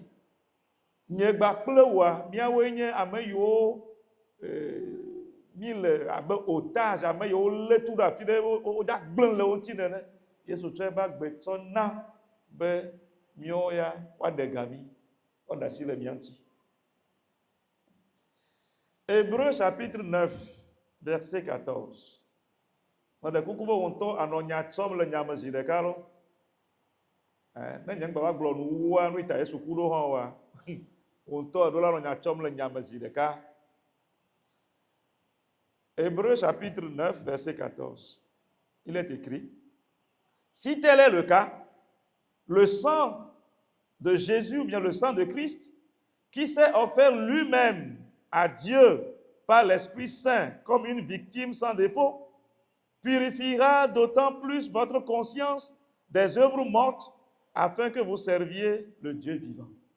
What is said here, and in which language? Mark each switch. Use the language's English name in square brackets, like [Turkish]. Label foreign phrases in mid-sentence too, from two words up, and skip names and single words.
[Ewe] Nye gba kple wòa, míawoe nye ame yiwo mi le abe otage, ame yiwo lé tu ɖe afi ɖe wode agblẽ le wo ŋuti nene. Yesu tsɔ yeƒe agbe tsɔ na be míawo ya woaɖe ga mí, woaɖe asi le mía ŋuti. [French] Hébreux chapitre 9 verset 14. [Ewe] Meɖe kuku be wò ŋutɔ anɔ nya tsɔm le nya me zi ɖeka lo. Ne nye ŋgba va gblɔ nu wua nu ta Yesu ku ɖo hã oa, wò ŋutɔ eɖo la nɔ nya tsɔm le nya me zi ɖeka. [French] Hébreux chapitre 9 verset 14. Il est écrit: si tel est le cas, le sang de Jésus ou bien le sang de Christ, qui s'est offert lui-même à Dieu par l'Esprit Saint comme une victime sans défaut, purifiera d'autant plus votre conscience des œuvres mortes afin que vous serviez le Dieu vivant.